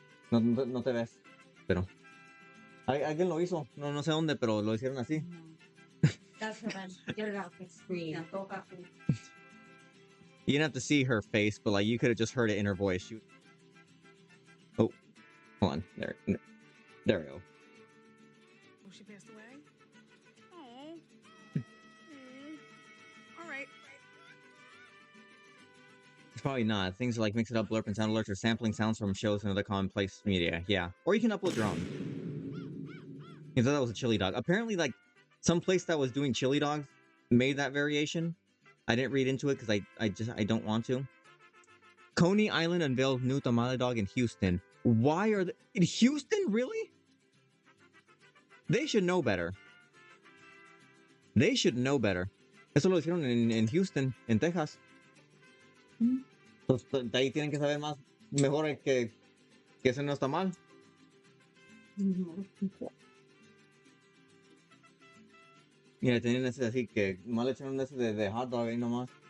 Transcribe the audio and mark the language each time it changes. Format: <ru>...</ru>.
<es>No te ves, pero alguien lo hizo. No sé dónde, pero lo hicieron así.</es> <en>That's her bad. Get it out the screen. You didn't have to see her face, but like you could have just heard it in her voice. Oh, hold on. There we go. Oh, she passed away? Oh. All right. Probably not. Things like Mix It Up, Blurp, and Sound Alerts or sampling sounds from shows and other commonplace media. Yeah. Or you can upload your own. You thought that was a chili dog. Apparently, like, some place that was doing chili dogs made that variation. I didn't read into it because I don't want to. Coney Island unveiled new tamale dog in Houston. Why are they in Houston? Really? They should know better. They should know better.</en> <es>Eso lo hicieron en Houston, en Texas. Entonces, de ahí tienen que saber más, mejor que ese no está mal. Mira, tienen ese así que más le echaron ese de hot dog ahí nomás.</es>